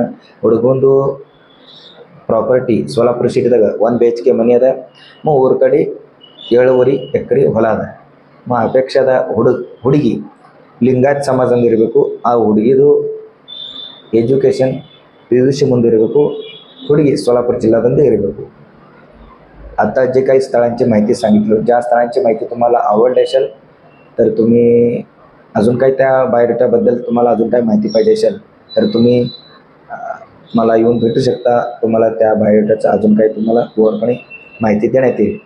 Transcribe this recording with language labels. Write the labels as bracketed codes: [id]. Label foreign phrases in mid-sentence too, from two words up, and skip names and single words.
[kn] ಹುಡುಗಂದು ಪ್ರಾಪರ್ಟಿ ಸೋಲಾಪುರ ಸಿಟಿದಾಗ 1 BHK ಮನೆ ಅದ. ಊರ ಕಡೆ 7.5 ಎಕರೆ ಹೊಲ ಅದ. ಅಪೇಕ್ಷಾದ ಹುಡುಗಿ ಲಿಂಗಾಯತ್ ಸಮಾಜದಿಂದ ಇರಬೇಕು. ಆ ಹುಡುಗಿದು एज्युकेशन PUC ಮುಂದಿರಬೇಕು. ಹುಡುಗಿ सोलापूर जिल्ह्यामध्ये इरಬೇಕು. [mr] आता जे काही स्थळांची माहिती सांगितलं, ज्या स्थळांची माहिती तुम्हाला आवडली असेल तर तुम्ही अजून काही त्या बायोडेटाबद्दल तुम्हाला अजून काही माहिती पाहिजे असेल तर तुम्ही मला येऊन भेटू शकता. तुम्हाला त्या बायोडेटाचं अजून काही तुम्हाला पूर्णपणे माहिती देण्यात येईल.